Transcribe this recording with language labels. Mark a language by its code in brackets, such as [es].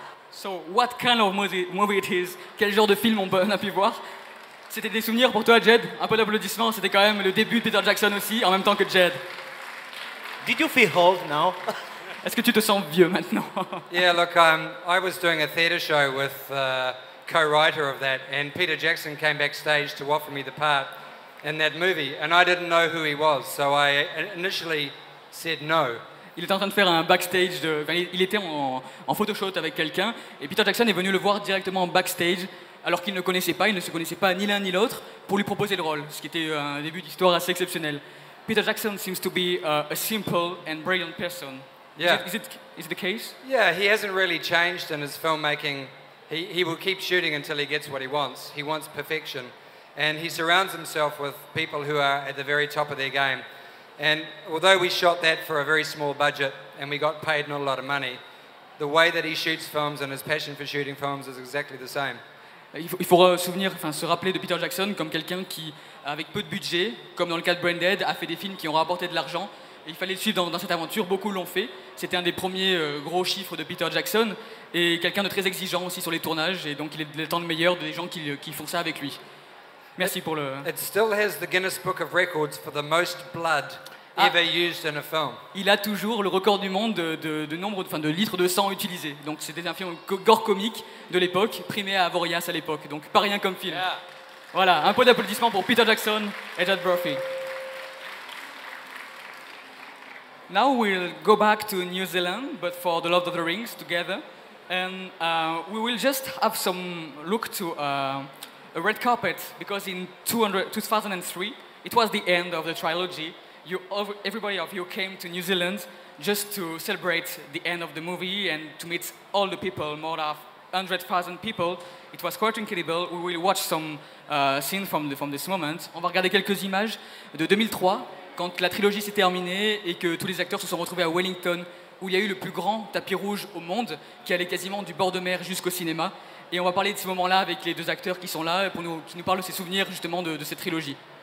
[en] So, what kind of movie it is? [fr] Quel genre de film on a pu voir? C'était des souvenirs pour toi, Jed? Un peu d'applaudissements, c'était quand même le début de Peter Jackson aussi, en même temps que Jed. [en] Did you feel old now? [fr] Est-ce que tu te sens vieux maintenant? [en] Yeah, look, I was doing a theatre show with co-writer of that, and Peter Jackson came backstage to offer me the part in that movie, and I didn't know who he was, so I initially said no. [fr] Il était en train de faire un backstage, il était en photoshoot avec quelqu'un, et Peter Jackson est venu le voir directement en backstage, alors qu'il ne connaissait pas, il ne se connaissait pas ni l'un ni l'autre, pour lui proposer le rôle, ce qui était un début d'histoire assez exceptionnel. [en] Peter Jackson seems to be a simple and brilliant person. Yeah. Is it the case? Yeah, he hasn't really changed in his filmmaking. He will keep shooting until he gets what he wants. He wants perfection. And he surrounds himself with people who are at the very top of their game. And although we shot that for a very small budget and we got paid not a lot of money, the way that he shoots films and his passion for shooting films is exactly the same. [fr] Il faut se rappeler de Peter Jackson comme quelqu'un qui, avec peu de budget, comme dans le cas de Brain Dead, a fait des films qui ont rapporté de l'argent. Et il fallait le suivre dans cette aventure, beaucoup l'ont fait. C'était un des premiers gros chiffres de Peter Jackson. Et quelqu'un de très exigeant aussi sur les tournages. Et donc il est le temps de meilleur des gens qui font ça avec lui. Merci pour le... [en] It still has the Guinness Book of Records for the most blood ever used in a film. [fr] Il a toujours le record du monde de nombre de litres de sang utilisés. Donc c'était un film gore comique de l'époque, primé à Avoriaz à l'époque. Donc pas rien comme film. [en] Yeah. [fr] Voilà, un peu d'applaudissements pour Peter Jackson et Jed Brophy. [en] Now we'll go back to New Zealand, but for the Lord of the Rings together. And we will just have some look to a red carpet, because in 2003, it was the end of the trilogy. Everybody of you came to New Zealand just to celebrate the end of the movie and to meet all the people, more of 100,000 people. It was quite incredible. We will watch some scenes from this moment. [fr] On va regarder quelques images de 2003, quand la trilogie s'est terminée et que tous les acteurs se sont retrouvés à Wellington, où il y a eu le plus grand tapis rouge au monde, qui allait quasiment du bord de mer jusqu'au cinéma. Et on va parler de ce moment-là avec les deux acteurs qui sont là, qui nous parlent de ces souvenirs justement de cette trilogie.